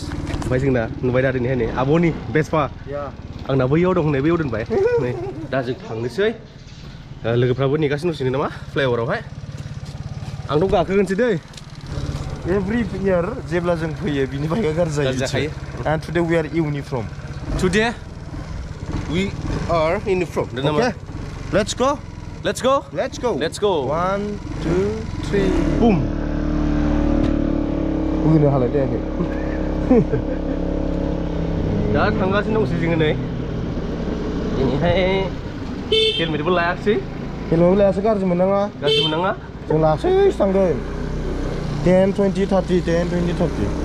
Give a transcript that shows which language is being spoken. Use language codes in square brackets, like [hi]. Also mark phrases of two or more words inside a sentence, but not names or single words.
[brx] ओमफ्राय जोंना नुबाय दा दिनैहाय नै आब'नि बेसपा आंना बैयाव दं नै बैयाव दोनबाय नै दा जों थांनोसै लोगोफ्राबो नेगासिनो दंसिनो नामा फ्लाइअभारावहाय आंथ' गाखोगोनसै दै [en] every year [brx] जेब्ला जों फैयो बिनि बाइकआ गाज्रि जायो [en] and today we are uniform today we are uniform okay let's go let's go [brx] 1 2 3 boom बुंनो हालाय दे दा थांगासिनो दंसै जोङो नै दिनैहाय हेलमेटबो लायाखिसै हेलमेट लायासै गाज्रि मोननाङा जों लासै थांगोन 10 20 30 10 20 30